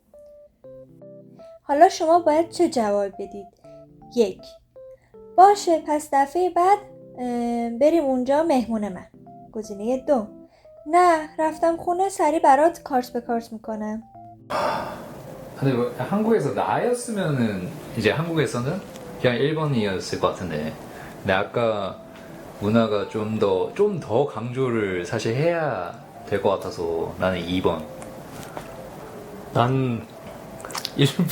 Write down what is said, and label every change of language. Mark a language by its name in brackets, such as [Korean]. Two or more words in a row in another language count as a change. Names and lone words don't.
[Persian] حالا شما باید چه جواب بدید؟ 1. باشه پس دفعه بعد بریم اونجا مهمون من. گزینه 2. نه رفتم خونه سری برات کارت به کارت میکنم. [Korean] 근데 뭐 한국에서 나였으면은 이제 한국에서는 그냥 1번이었을 것 같은데 근데 아까 문화가 좀 더 강조를 사실 해야 될 것 같아서 나는 2번. 난 1번.